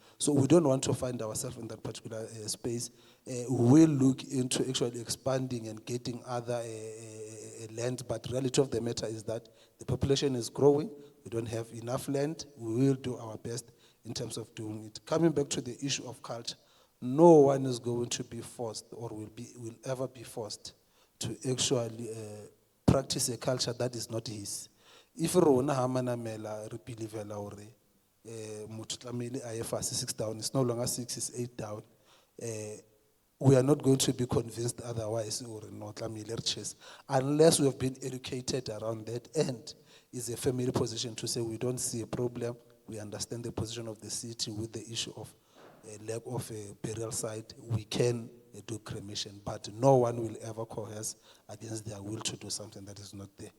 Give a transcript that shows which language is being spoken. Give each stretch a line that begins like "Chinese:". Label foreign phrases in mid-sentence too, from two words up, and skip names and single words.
English: So we don't want to find ourselves in that particular space. We will look into actually expanding and getting other land, but the reality of the matter is that the population is growing. We don't have enough land. We will do our best in terms of doing it. Coming back to the issue of culture, no one is going to be forced or will ever be forced to actually practice a culture that is not his.
Southern Sotho: If rona ha Manamela re believela hore motho tlamehile a ye fase
English: 6 down, it's no longer 6, it's 8 down. We are not going to be convinced otherwise or
Southern Sotho: no tlamehile re chase,
English: unless we have been educated around that, and is a family position to say we don't see a problem. We understand the position of the city with the issue of lack of a burial site. We can do cremation, but no one will ever coerce against their will to do something that is not there.